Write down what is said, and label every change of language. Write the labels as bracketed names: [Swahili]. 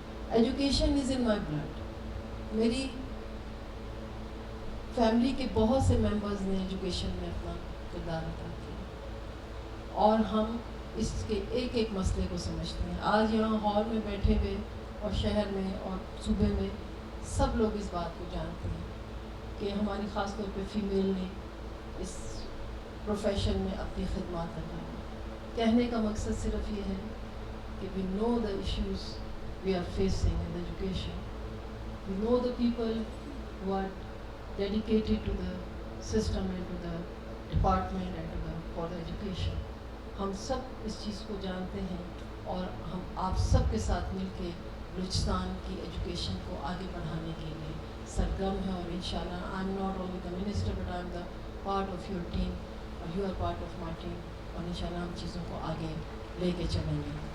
[English] Education is in my blood. [Urdu] میری family کے بہت سے ممبرز نے ایجوکیشن میں اپنا کردار ادا کیا اور ہم اس کے ایک ایک مسئلے کو سمجھتے ہیں. آج یہاں ہال میں بیٹھے ہوئے اور شہر میں اور صوبے میں سب لوگ اس بات کو جانتے ہیں کہ ہماری خاص طور پہ فیمیل نے اس پروفیشن میں اپنی خدمات لگائی. کہنے کا مقصد صرف یہ ہے کہ [English] we know the issues we are facing in education. We know the people who are dedicated to the system and to the department and for the education. [Urdu] ہم سب اس چیز کو جانتے ہیں اور ہم آپ سب کے ساتھ مل کے بلوچستان کی ایجوکیشن کو آگے بڑھانے کے لیے سرگرم ہے. اور انشاءاللہ [English] I am not only the minister [Urdu] انشاءاللہ [English] I'm the part of your team [Urdu] اور [English] you are part of my team [Urdu] اور انشاءاللہ ہم چیزوں کو آگے لے کے چلیں گے.